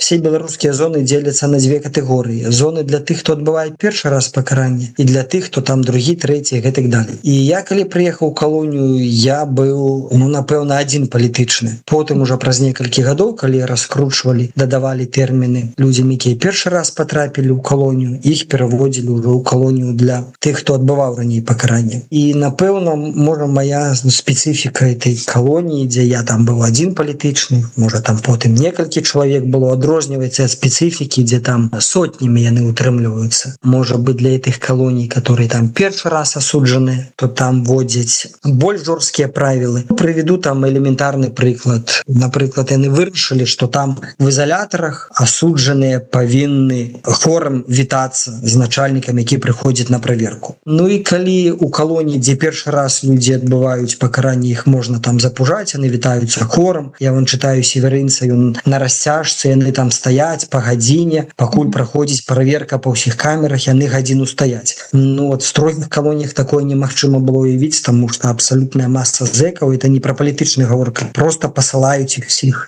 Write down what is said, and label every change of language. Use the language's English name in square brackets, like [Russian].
[Belarusian] Все беларускія зоны дзеляцца на дзве катэгорыі. Зоны для тых, хто адбывае першы раз пакаранне, і для тых, хто там другі, трэці і гэтак далей. І я, калі прыехаў у калонію, я быў, ну, напэўна, адзін палітычны. Потым ужо праз некалькі гадоў, калі раскручвалі, дадавалі тэрміны людзям, якія першы раз патрапілі ў калонію, іх пераводзілі ўжо ў калонію для тых, хто адбываў раней пакаранне. І, напэўна, можа мая спецыфіка [Russian] этой колонии, где я там был один политичный, может там потом несколько человек было, отрознивается от специфики, где там сотнями они утрымливаются. Может быть, для этих колоний, которые там первый раз осуджены, то там вводят более жесткие правила. Приведу там элементарный приклад. Например, они вырешили, что там в изоляторах осудженные повинны хором витаться с начальниками, которые приходят на проверку. Ну и коли у колонии, где первый раз люди отбывают покарание, их можно [Belarusian] можна там запужаць, яны вітаюцца хорам. Я вам чытаю северынца, ён на расцяжцы, яны там стаяць па гадзіне, пакуль праходзіць праверка па ўсіх камерах, яны гадзіну стаяць. Ну от строгіх калоніях такое немагчыма было уявіць, таму што абсалютная маса зэкаў, это не пра палітычны гаворка, просто пасылаюць іх усіх.